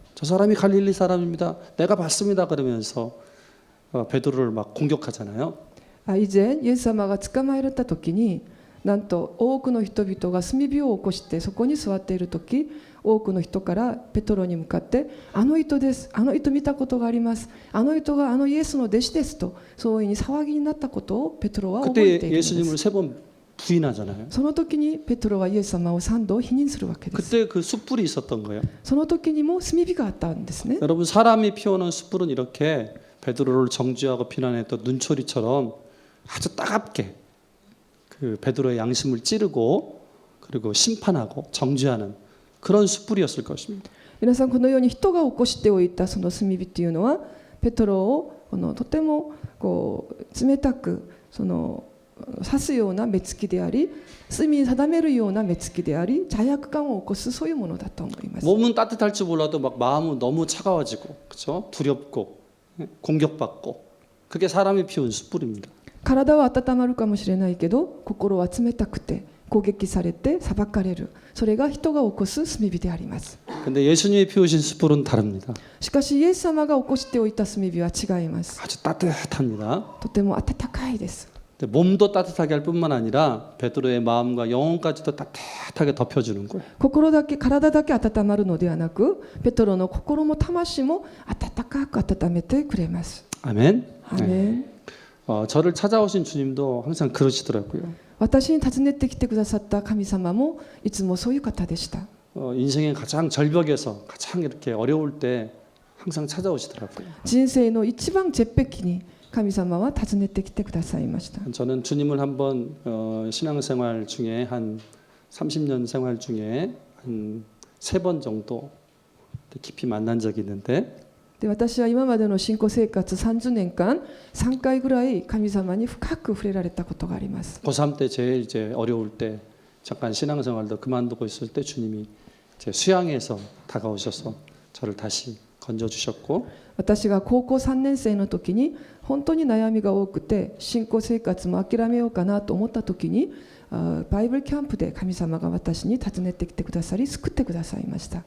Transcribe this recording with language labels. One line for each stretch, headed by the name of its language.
Korean: 저 사람이 갈릴리 사람입니다. 내가 봤습니다. 그러면서 베드로를 막 공격하잖아요.
Japanese: 以前イエス様が捕まえられた時になんと多くの人々が炭火を起こしてそこに座っている時多くの人からペトロに向かってあの人です、あの人見たことがあります、あの人があのイエスの弟子ですとそういうふうに騒ぎになったことをペトロは覚えているんです。
Korean: 그때 예수님을 세 번 부인하잖아요.
Japanese: その時にペトロはイエス様を3度否認するわけです。
Korean: 그때 그 숯불이 있었던 거예요.
Japanese: その時にも炭火があったんですね。
Korean: 여러분 사람이 피우는 숯불은 이렇게 베드로를 정죄하고 비난했던 눈초리처럼 아주 따갑게 그 베드로의 양심을 찌르고 그리고 심판하고 정죄하는 그런 숯불이었을 것입니다.
Japanese: 皆さんこのように人が起こしておいたその炭火というのはペトロをとてもこう冷たくその刺すような目つきであり罪に定めるような目つきであり罪悪感を起こすそういうものだと思います。
Korean: 몸은 따뜻할지 몰라도 막 마음은 너무 차가워지고 그렇죠? 두렵고 공격받고 그게 사람이 피운 숯불입니다.
Japanese: 体は温まるかもしれないけど心は冷たくて攻撃されて裁かれるそれが人が起こす炭火であります。
Korean: 근데 예수님이 피우신 숯불은 다릅니다.
Japanese: しかしイエス様が起こしておいた炭火は違います。
Korean: 아주 따뜻합니다.
Japanese: とても温かいです。
Korean: 몸도 따뜻하게 할 뿐만 아니라 베드로의 마음과 영혼까지도 따뜻하게 덮여주는 거예요.
Japanese: 心だけ体だけ温まるのではなくペトロの心も魂も温かく温めてくれます。
Korean: 아멘.
Japanese: アーメン。
Korean: 저를 찾아오신 주님도 항상 그러시더라고요.
Japanese: 私に訪ねてきてくださった神様もいつもそういう方でした。
Korean: 인생의 가장 절벽에서 가장 이렇게 어려울 때 항상 찾아오시더라고요.
Japanese: 人生の一番絶壁に神様は訪ねてきてくださいました。
Korean: 저는 주님을 한번 신앙생활 중에 한 30년 생활 중에 한 3번 정도 깊이 만난 적이 있는데
Japanese: で私は今までの信仰生活30年間3回ぐらい神様に深く触れられたことがあります。
Korean: 고3 때 제일 이제 어려울 때 잠깐 신앙생활도 그만두고 있을 때 주님이 제 수양에서 다가오셔서 저를 다시 건져주셨고
Japanese: 私が高校3年生の時に本当に悩みが多くて信仰生活も諦めようかなと思った時にバイブルキャンプで神様が私に訪ねてきてくださり救ってくださいました。